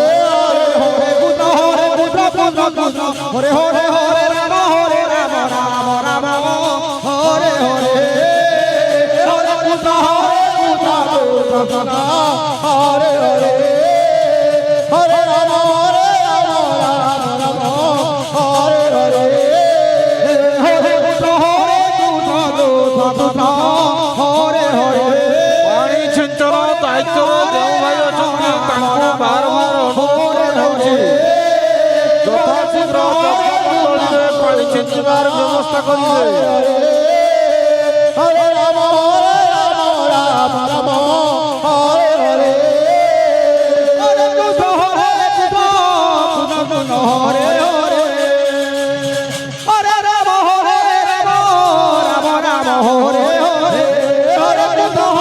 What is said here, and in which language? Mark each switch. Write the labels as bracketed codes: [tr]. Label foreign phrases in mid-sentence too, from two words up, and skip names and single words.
[sa] হরে হরে কৃষ্ণ কৃষ্ণ হরে হরে হরে রাম রাম রাম হরে হরে হরে কৃষ্ণ কৃষ্ণ হরে হরে হরে রাম রাম হরে হরে হরে কৃষ্ণ কৃষ্ণ হরে হরে [or] ପାଣି ଛିଞ୍ଚନ ଦାୟିତ୍ୱ ଯେଉଁ ଭାଇ ଅଛନ୍ତି ତାଙ୍କୁ ବାରମ୍ବାର ଅନୁରୋଧ କରାଯାଉଛି ଯଥାଶୀଘ୍ର ଯଜ୍ଞମଣ୍ଡଳୀରେ ପାଣି ଛିଞ୍ଚିବାର ବ୍ୟବସ୍ଥା କରିବେ। [sa] ହରେ ରାମ ରାମ ରାମ ହରେ ହରେ ହରେ କୃଷ୍ଣ କୃଷ୍ଣ ହରେ ହରେ ହରେ ରାମ ରାମ ରାମ ହରେ ହରେ ହରେ କୃଷ୍ଣ